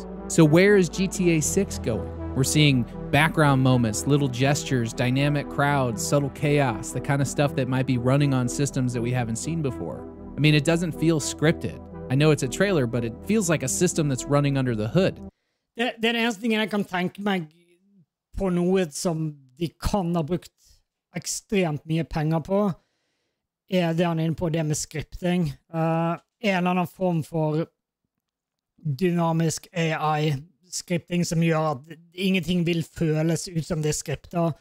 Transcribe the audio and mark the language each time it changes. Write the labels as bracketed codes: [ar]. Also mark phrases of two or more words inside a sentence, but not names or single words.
[en] So where is GTA 6 going? We're seeing background moments, little gestures, dynamic crowds, subtle chaos, the kind of stuff that might be running on systems that we haven't seen before. I mean, it doesn't feel scripted. I know it's a trailer, but it feels like a system that's running under the hood. [no] Den eneste tingen jeg kan tenke meg på noe som de kan ha brukt ekstremt mye penger på, det han er inne på, det med skripting. En eller annen form for dynamisk AI-skripting som gjør at ingenting vil føles ut som det er skriptet.